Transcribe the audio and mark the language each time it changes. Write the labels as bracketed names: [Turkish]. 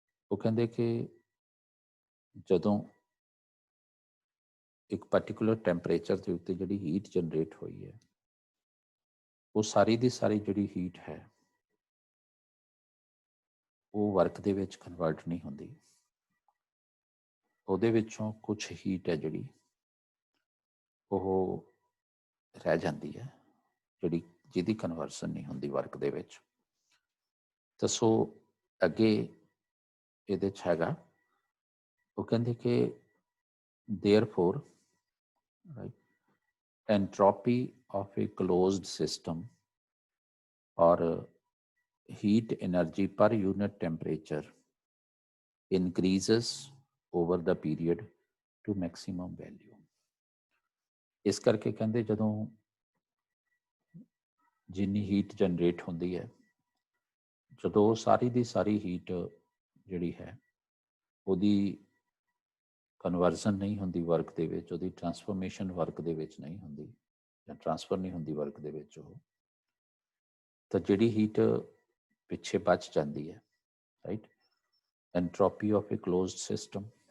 [Punjabi] ਉਹ ਕਹਿੰਦੇ ਕਿ ਜਦੋਂ ਇੱਕ ਪਾਰਟੀਕੂਲਰ ਟੈਂਪਰੇਚਰ ਦੇ ਉੱਤੇ ਜਿਹੜੀ ਹੀਟ ਜਨਰੇਟ ਹੋਈ ਹੈ, ਉਹ ਸਾਰੀ ਦੀ ਸਾਰੀ ਜਿਹੜੀ ਹੀਟ ਹੈ ਉਹ ਵਰਕ ਦੇ ਵਿੱਚ ਕਨਵਰਟ ਨਹੀਂ ਹੁੰਦੀ। ਉਹਦੇ ਵਿੱਚੋਂ ਕੁਛ ਹੀਟ ਹੈ ਜਿਹੜੀ ਉਹ ਰਹਿ ਜਾਂਦੀ ਹੈ, ਜਿਹਦੀ ਕਨਵਰਸ਼ਨ ਨਹੀਂ ਹੁੰਦੀ ਵਰਕ ਦੇ ਵਿੱਚ। ਤਾਂ ਸੋ ਅੱਗੇ ਇਹਦੇ 'ਚ ਹੈਗਾ, ਉਹ ਕਹਿੰਦੇ ਕਿ [English] therefore, right, entropy of a closed system or heat energy per unit temperature increases over the period to maximum value. [Punjabi] ਇਸ ਕਰਕੇ ਕਹਿੰਦੇ ਜਦੋਂ ਜਿੰਨੀ ਹੀਟ ਜਨਰੇਟ ਹੁੰਦੀ ਹੈ, ਜਦੋਂ ਸਾਰੀ ਦੀ ਸਾਰੀ ਹੀਟ ਜਿਹੜੀ ਹੈ ਉਹਦੀ ਕਨਵਰਜ਼ਨ ਨਹੀਂ ਹੁੰਦੀ ਵਰਕ ਦੇ ਵਿੱਚ, ਉਹਦੀ ਟਰਾਂਸਫੋਰਮੇਸ਼ਨ ਵਰਕ ਦੇ ਵਿੱਚ ਨਹੀਂ ਹੁੰਦੀ, ਜਾਂ ਟਰਾਂਸਫਰ ਨਹੀਂ ਹੁੰਦੀ ਵਰਕ ਦੇ ਵਿੱਚ, ਉਹ ਤਾਂ ਜਿਹੜੀ ਹੀਟ ਪਿੱਛੇ ਬਚ ਜਾਂਦੀ ਹੈ, right, [English] Entropy of a closed system.